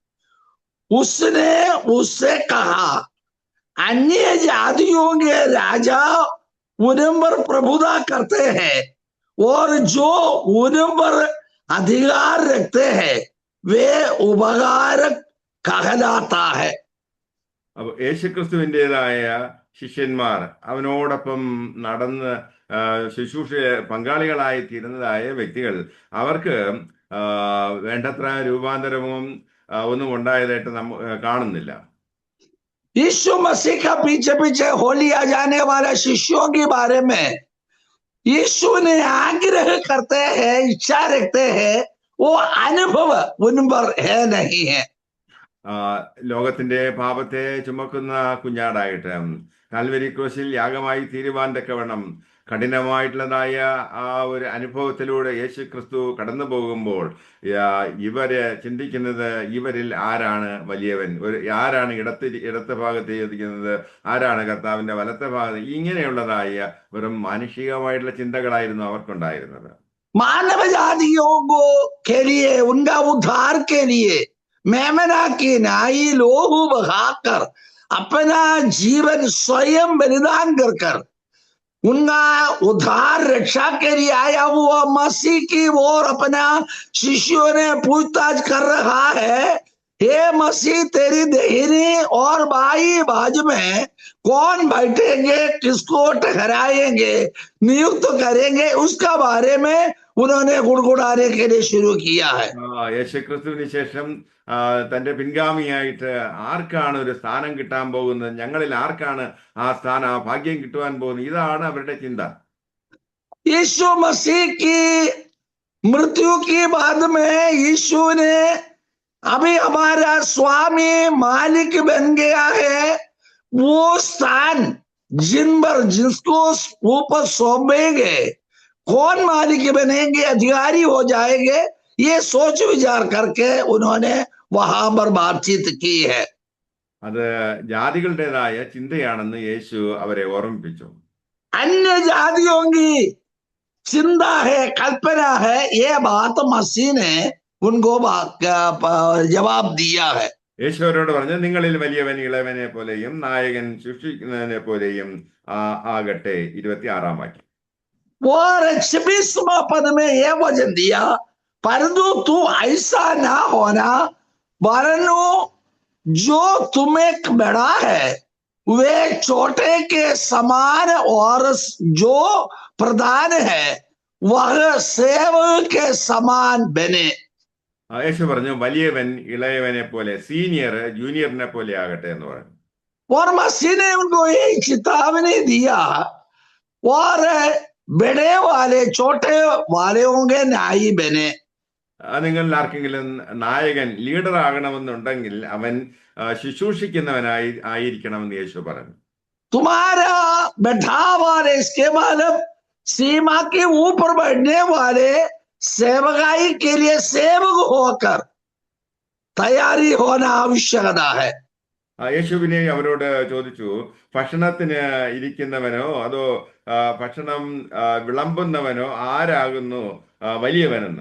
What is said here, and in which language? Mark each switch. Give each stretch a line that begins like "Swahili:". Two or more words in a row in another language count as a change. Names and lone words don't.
Hindi: उसने उससे कहा, अन्य जातियों के राजा उन पर प्रभुता करते हैं और जो उन पर अधिकार रखते हैं वे ഉപകാരक कहलाता है।
Malayalam: അപ്പൊ യേശുക്രിസ്തുവിൻ്റെതായ ശിഷ്യന്മാർ അവനോടൊപ്പം നടന്ന് ശുശ്രൂഷ പങ്കാളികളായി തീരുന്നതായ വ്യക്തികൾ അവർക്ക് വേണ്ടത്ര രൂപാന്തരവും ഒന്നും ഉണ്ടായതായിട്ട് കാണുന്നില്ല.
Hindi: यीशु मसीह का पीछे पीछे हो लिया जाने वाला शिष्यों के बारे में यीशु ने आग्रह करते हैं, इच्छा रखते हैं, वो अनुभव उन पर है नहीं है।
Malayalam: ലോകത്തിന്റെ പാപത്തെ ചുമക്കുന്ന കുഞ്ഞാടായിട്ട് കാൽവരി ക്രൂശിൽ യാഗമായി തീരുവാൻ തക്കവണ്ണം കഠിനമായിട്ടുള്ളതായ ആ ഒരു അനുഭവത്തിലൂടെ യേശു ക്രിസ്തു കടന്നു പോകുമ്പോൾ ഇവര് ചിന്തിക്കുന്നത്, ഇവരിൽ ആരാണ് വലിയവൻ, ആരാണ് ഇടത്തെ ഭാഗത്ത് ഇരിക്കുന്നത്, ആരാണ് കർത്താവിന്റെ വലത്തെ ഭാഗത്ത്, ഇങ്ങനെയുള്ളതായ വെറും മാനുഷികമായിട്ടുള്ള ചിന്തകളായിരുന്നു അവർക്കുണ്ടായിരുന്നത്.
Hindi: मानवजातियों को के लिए, उनका उद्धार के लिए मेमना की नाई लोहू बहाकर अपना जीवन स्वयं बलिदान कर उनका उद्धार रक्षा के लिए आया हुआ मसीह की ओर अपना शिष्यों ने पूछताछ कर रहा है, हे मसीह तेरी दाहिनी और बाई बाजू में कौन बैठेंगे, किसको ठहराएंगे, नियुक्त करेंगे, उसका बारे में उन्होंने गुड़गुड़ाने के लिए शुरू किया है।
Malayalam: യേശുക്രിസ്തുവിന് ശേഷം തന്റെ പിൻഗാമിയായിട്ട് ആർക്കാണ് ഒരു സ്ഥാനം കിട്ടാൻ പോകുന്നത്, ഞങ്ങളിൽ ആർക്കാണ് ആ സ്ഥാനം, ആ ഭാഗ്യം കിട്ടുവാൻ പോകുന്നത്, ഇതാണ് അവരുടെ ചിന്ത.
Hindi: यीशु मसीह की मृत्यु के बाद में यीशु ने अभी हमारा स्वामी मालिक बन गया है, वो स्थान जिन पर जिसको ऊपर सौंपेंगे, कौन मालिक बनेंगे, अधिकारी हो जाएंगे, ये सोच विचार करके उन्होंने वहां पर बातचीत की है।
Malayalam: അത് ജാതികളുടേതായ ചിന്തയാണെന്ന് യേശു അവരെ ഓർമ്മിപ്പിച്ചു.
Hindi: अन्य जातियों की चिंता है, कल्पना है, ये बात मसीह ने उनको जवाब दिया है।
Malayalam: യേശു അവരോട് പറഞ്ഞു, നിങ്ങളിൽ വലിയവൻ ഇളവനെ പോലെയും നായകൻ ശുശ്രൂഷിക്കുന്നതിനെ പോലെയും ആകട്ടെ. 26-ാം വാക്യം.
Hindi: और 26वां पद में यह वचन दिया, परंतु तू ऐसा ना होना, वरनु जो तुम्हें बड़ा है वे छोटे के समान और जो प्रधान है वह सेवक के समान बने।
Malayalam: യേശു പറഞ്ഞു, വലിയവൻ ഇളയവനെ പോലെ,
English: senior juniorine
Malayalam: പോലെ ആകട്ടെ എന്ന് പറഞ്ഞു.
Hindi: और मसीह ने उनको यही चेतावनी दिया, और बड़े वाले छोटे वाले होंगे नाई बने।
Malayalam: നിങ്ങളിൽ ആർക്കെങ്കിലും നായകൻ ലീഡർ ആകണമെന്നുണ്ടെങ്കിൽ അവൻ ശുശ്രൂഷിക്കുന്നവനായി ആയിരിക്കണമെന്ന് യേശു പറഞ്ഞു.
Hindi: तुम्हारा बैठा वाले, इसके मतलब सीमा के ऊपर बैठने वाले सेवकाई के लिए सेवक होकर तैयारी होना आवश्यकता है।
Malayalam: യേശുവിനെ അവരോട് ചോദിച്ചു, ഭക്ഷണത്തിന് ഇരിക്കുന്നവനോ അതോ ഭക്ഷണം വിളമ്പുന്നവനോ ആരാകുന്നു വലിയവനെന്ന്.